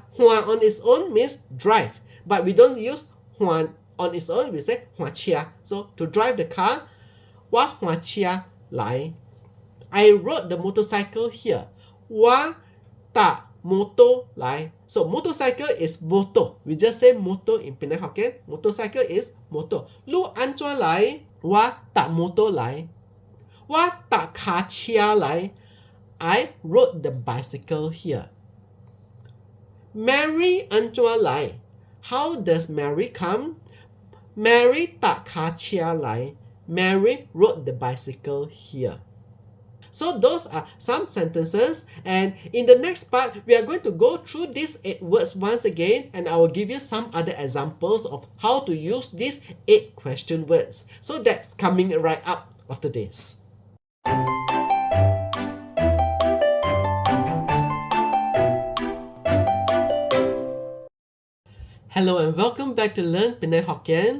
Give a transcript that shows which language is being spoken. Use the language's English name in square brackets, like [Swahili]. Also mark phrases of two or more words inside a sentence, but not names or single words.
[English] Hua on its own means drive, but we don't use hua on its own, we say [Min Nan Chinese] hua chia. [English] So to drive the car, [Min Nan Chinese] wa hua chia lai. [English] I rode the motorcycle here. [Min Nan Chinese] Wa ta moto lai. [English] So motorcycle is moto. We just say moto in Penang Hokkien. Motorcycle is moto. [Min Nan Chinese] Lu an chua lai, wa ta moto lai. Wa ta ka chia lai. [English] I rode the bicycle here. [Min Nan Chinese] Mary an chua lai. [English] How does Mary come? [Min Nan Chinese] Mary ta ka chia lai. [English] Mary rode the bicycle here. So those are some sentences, and in the next part, we are going to go through these 8 words once again, and I will give you some other examples of how to use these 8 question words. So that's coming right up after this. Hello and welcome back to Learn Penang Hokkien.